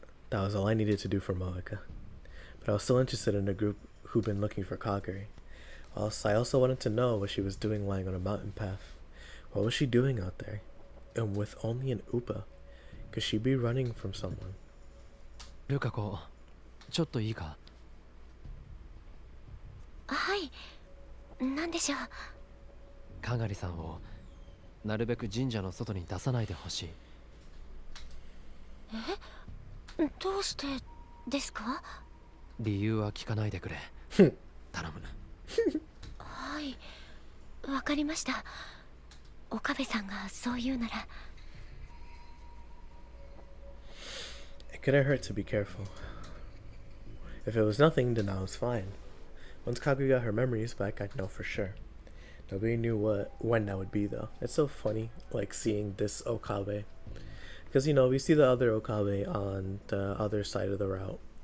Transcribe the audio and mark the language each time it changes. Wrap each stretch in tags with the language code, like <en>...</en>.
<en>That was all I needed to do for Moeka. But I was still interested in the group who'd been looking for Kagari. I also wanted to know what she was doing lying on a mountain path. What was she doing out there? And with only an Upa? Could she be running from someone?</en> <ja>ルカ子、ちょっといいか。はい、なんでしょう。かがりさんをなるべく神社の外に出さないでほしい。どうしてですか？理由は聞かないでくれ。頼む。はい、わかりました。岡部さんがそう言うなら。</ja> <en>It couldn't hurt to be careful. If it was nothing, then I was fine. Once Kagari got her memories back, I'd know for sure. Nobody knew when that would be, though. It's so funny, like, seeing this Okabe. Because, you know, we see the other Okabe on the other side of the route.</en>